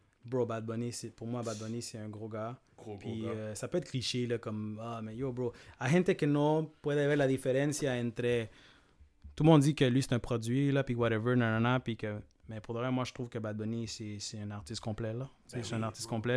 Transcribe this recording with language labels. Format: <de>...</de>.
<fr>Bro, Bad Bunny, pour moi, Bad Bunny, c'est un gros gars. Puis ça peut être cliché, là, comme, mais yo, bro.</fr> <es>Hay gente que no puede ver la diferencia entre...</es> <fr>Tout le monde dit que lui, c'est un produit, là, puis whatever, nanana, puis que... Mais pour de vrai, moi, je trouve que Bad Bunny, c'est un artiste complet, là. C'est un artiste complet.</fr>